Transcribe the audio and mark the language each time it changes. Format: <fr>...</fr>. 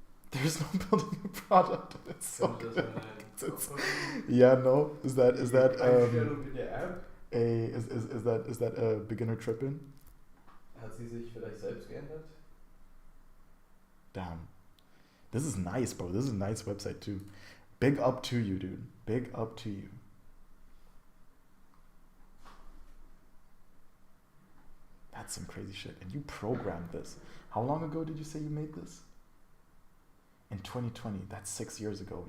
<en>There's no building a product. It's so good. Yeah, no. Is that is that a beginner tripping?</en> <de>Hat sie sich vielleicht selbst geändert?</de> <en>Damn. This is nice, bro. This is a nice website too. Big up to you, dude. Big up to you. That's some crazy shit. And you programmed this. How long ago did you say you made this? In 2020. That's 6 years ago.</en>